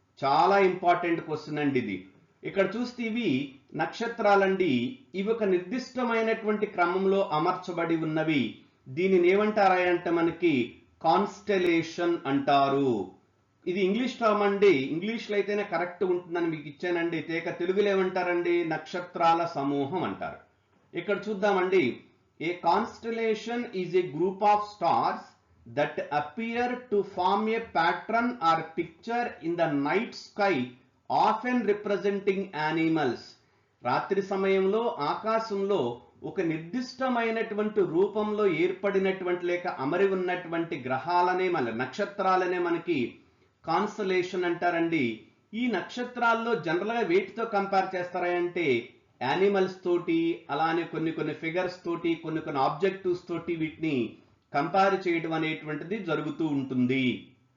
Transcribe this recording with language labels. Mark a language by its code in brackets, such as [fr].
[te] చాలా important question అండి ఇది. ఇక్కడ చూస్తే ఇవి నక్షత్రాలండి. ఇవి ఒక నిర్దిష్టమైనటువంటి క్రమంలో అమర్చబడి ఉన్నవి. దీనిని ఏమంటారా అంటే మనకి కాన్స్టెలేషన్ అంటారు. ఇది ఇంగ్లీష్ టర్మ్ అండి. ఇంగ్లీష్ లో అయితేనే కరెక్ట్ ఉంటుందని మీకు ఇచ్చానండి. తెలుగులో ఏమంటారండి? నక్షత్రాల సమూహం అంటారు. ఇక్కడ చూద్దామండి. [en] A constellation is a group of stars that appear to form a pattern or picture in the night sky, often representing animals. [te] రాత్రి సమయంలో ఆకాశంలో ఒక నిర్దిష్టమైనటువంటి రూపంలో ఏర్పడినటువంటి లేక అమరి ఉన్నటువంటి గ్రహాలనే నక్షత్రాలనే మనకి కాన్స్టలేషన్ అంటారండి. ఈ నక్షత్రాల్లో జనరల్ గా వేటితో కంపేర్ చేస్తారా అంటే యానిమల్స్ తోటి, అలానే కొన్ని ఫిగర్స్ తోటి, కొన్ని ఆబ్జెక్టివ్స్ తోటి వీటిని కంపేర్ చేయడం అనేటువంటిది జరుగుతూ ఉంటుంది.